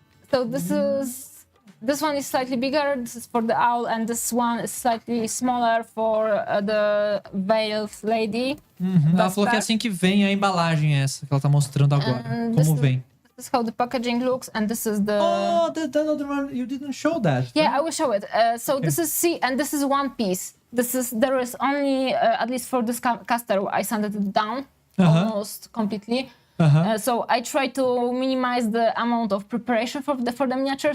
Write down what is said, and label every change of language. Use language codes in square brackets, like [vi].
[en] So this one is slightly bigger. This is for the owl, and this one is slightly smaller for the veiled lady. [pt] Ela falou que é assim que vem a embalagem essa que ela tá mostrando agora. Como vem? [en] This is how the packaging looks, and this is the. Oh, the other one you didn't show that. Yeah, right? I will show it. This is and this is one piece. There is only at least for this caster I sanded it down almost completely. So I try to minimize the amount of preparation for the miniature.